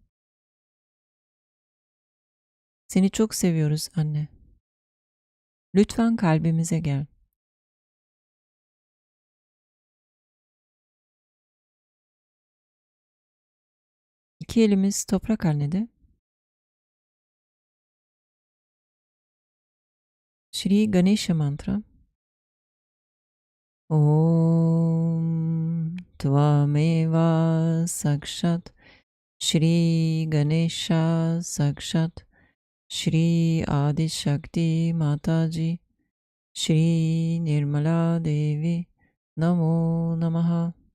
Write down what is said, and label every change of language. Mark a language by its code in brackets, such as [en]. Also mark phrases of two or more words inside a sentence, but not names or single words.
[tr] Seni çok seviyoruz anne. Lütfen kalbimize gel. İki elimiz toprak annede. [sa] Shri Ganesha mantra. Om Tvameva Sakshat Shri Ganesha Sakshat Shri Adi Shakti Mataji Shri Nirmala Devi Namo Namaha.